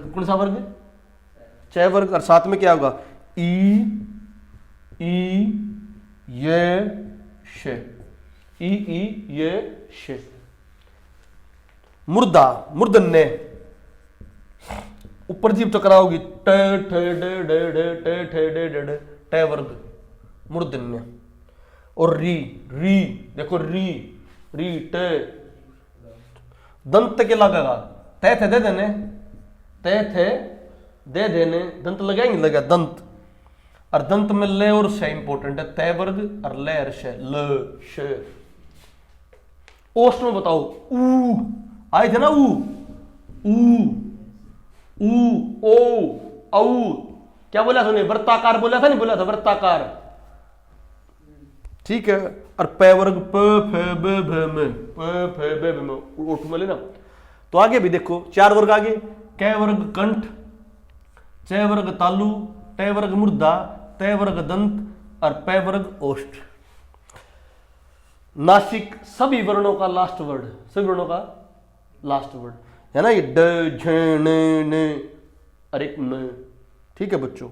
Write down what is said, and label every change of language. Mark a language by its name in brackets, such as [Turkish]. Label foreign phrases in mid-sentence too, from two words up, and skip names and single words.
[Hindi] कौन सा वर्ग? चै वर्ग। और साथ में क्या होगा? ई ये शे, ये शे। मुर्दा, मूर्धन्य, ऊपर जीभ टकराओगी, ट ठ ड ड ड ट ठ ड ड ड, ट वर्ग मूर्धन्य। और री, री देखो, री री ट, दंत के लगेगा, तै थे दे देने, तै थे दे देने, दंत लगाएंगे, लगा दंत। और दंत में ले और श इंपॉर्टेंट है, तय वर्ग और ले और श, ल श। ओष्ठ में बताओ, ऊ आए थे ना, ऊ ओ औ, क्या बोला था? वृत्ताकार बोला था, नहीं बोला था? वृत्ताकार, ठीक है। और पै वर्ग, प फ ब भ म, प फ ब भ म, ओठ में लेना। तो आगे भी देखो, चार वर्ग आगे, कै वर्ग कंठ, चै वर्ग तालु, टै वर्ग मुर्दा, तय वर्ग दंत और पै वर्ग ओष्ठ। नासिक, सभी वर्णों का [English] last word, [Hindi] सभी वर्णों का [English] last word [Hindi] है ना, ये ड झ न और एक न, ठीक है बच्चों।